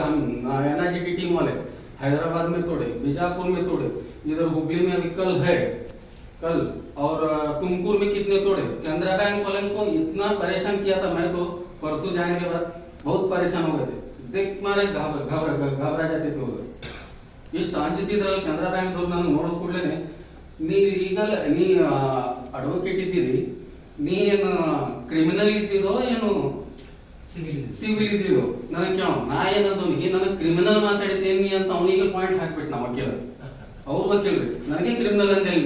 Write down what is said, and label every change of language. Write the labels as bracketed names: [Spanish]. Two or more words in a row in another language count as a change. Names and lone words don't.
[Hindi] हम NIGTT वाले हैदराबाद में तोड़े, बीजापुर में तोड़े, इधर हुबली में अभी कल और तुमकुर में कितने तोड़े। केनरा बैंक वाले को इतना परेशान किया था, मैं तो परसों जाने के बाद बहुत परेशान हो गए थे। देख मारे घबरा जाते थे उधर. [Kannada] ಇಷ್ಟು ಅಂಜುತ್ತಿದ್ರಲ್ಲಿ ಕೆನರಾ ಬ್ಯಾಂಕ್ ದವ್ರು ನಾನು ನೋಡೋದ್ ಕೂಡಲೇ, ನೀ ಲೀಗಲ್ ನೀ ಅಡ್ವೊಕೇಟ್ ಇದ್ದೀರಿ, ನೀ ಏನು ಕ್ರಿಮಿನಲ್ ಇದ್ದಿದೋ ಏನು ಸಿವಿಲ್ ಇದ್ದಿದೋ ನನಗೆ ಕೇಳೋ. ನಾ ಏನಂದವನಿಗೆ ನನಗೆ ಕ್ರಿಮಿನಲ್ ಮಾತಾಡಿದ್ದೇನಿ ಅಂತ ಅವನಿಗೆ ಪಾಯಿಂಟ್ ಹಾಕ್ಬಿಟ್ಟು ನಾ ವಕೀಲ, ಅವ್ರ ವಕೀಲ್ರಿ ನನಗೆ ಕ್ರಿಮಿನಲ್ ಅಂತ ಹೇಳಿ.